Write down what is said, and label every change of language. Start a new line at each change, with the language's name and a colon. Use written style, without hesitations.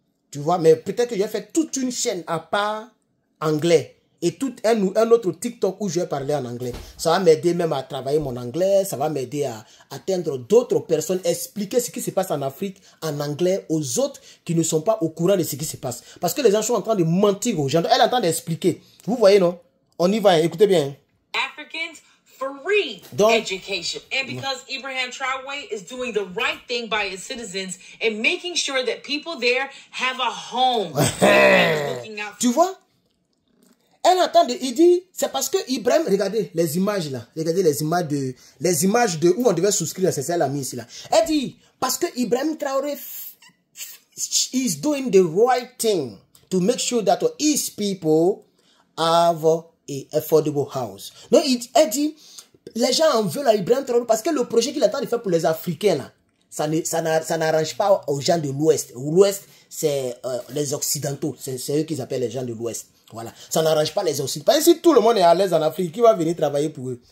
French: Tu vois, mais peut-être que je vais faire toute une chaîne à part anglais et tout un autre TikTok où je vais parler en anglais. Ça va m'aider même à travailler mon anglais, ça va m'aider à atteindre d'autres personnes, expliquer ce qui se passe en Afrique en anglais aux autres qui ne sont pas au courant de ce qui se passe. Parce que les gens sont en train de mentir aux gens. Elle est en train d'expliquer. Vous voyez, non? On y va, écoutez bien.
English: Africans free education. And because Ibrahim Traoré is doing the right thing by his citizens and making sure that people there have a home.
French: Tu vois? Elle entend, il dit, c'est parce que Ibrahim, regardez les images là, regardez les images de où on devait souscrire, c'est celle-là mise ici là. Elle dit, parce que
English: Ibrahim Traoré is doing the right thing to make sure that his people have a affordable house.
French: Donc, elle dit, les gens en veulent à Ibrahim Traoré parce que le projet qu'il attend de faire pour les Africains, là, ça n'arrange pas aux gens de l'Ouest. L'Ouest, c'est les Occidentaux. C'est eux qu'ils appellent les gens de l'Ouest. Voilà. Ça n'arrange pas les Occidentaux. Parce que si tout le monde est à l'aise en Afrique, qui va venir travailler pour eux?